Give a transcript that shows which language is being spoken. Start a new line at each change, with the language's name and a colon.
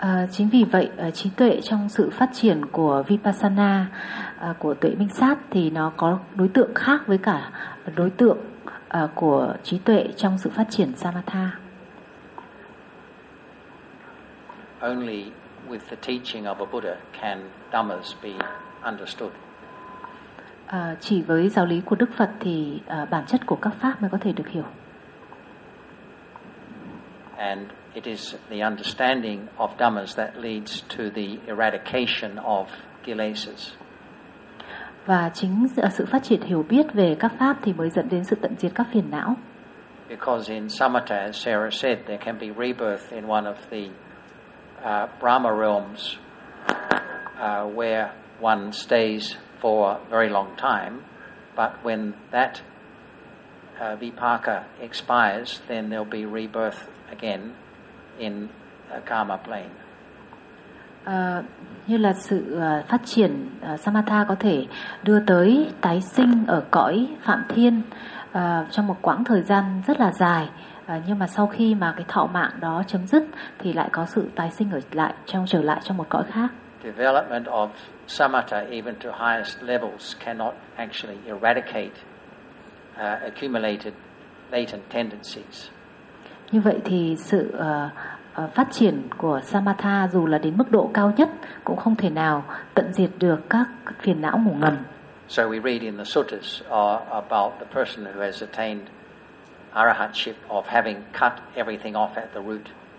Vietnamese: Chính vì vậy trí tuệ trong sự phát triển của Vipassana, của tuệ minh sát, thì nó có đối tượng khác với cả đối tượng của trí tuệ trong sự phát triển Samatha.
English: Only with the teaching of a Buddha can dhammas be understood.
Vietnamese: Chỉ với giáo lý của Đức Phật thì bản chất của các pháp mới có thể được hiểu.
English: And it is the understanding of dhammas that leads to the eradication of kilesas.
Vietnamese: Và chính sự phát triển hiểu biết về các pháp thì mới dẫn đến sự tận diệt các phiền não.
English: Because in samatha, as Sarah said, there can be rebirth in one of the Brahma realms where one stays for a very long time, but when that vipaka expires, then there'll be rebirth again in a karma plane.
Vietnamese: Như là sự phát triển samatha có thể đưa tới tái sinh ở cõi Phạm Thiên trong một quãng thời gian rất là dài, Nhưng mà sau khi mà cái thọ mạng đó chấm dứt thì lại có sự tái sinh ở lại trong trở lại trong một cõi khác.
English: Development of samatha even to highest levels cannot actually eradicate accumulated latent tendencies.
Vietnamese: Như vậy thì sự phát triển của samatha dù là đến mức độ cao nhất cũng không thể nào tận diệt được các phiền não ngủ ngầm.
English: So we read in the suttas about the person who has attained arahatship of having cut everything off at the root.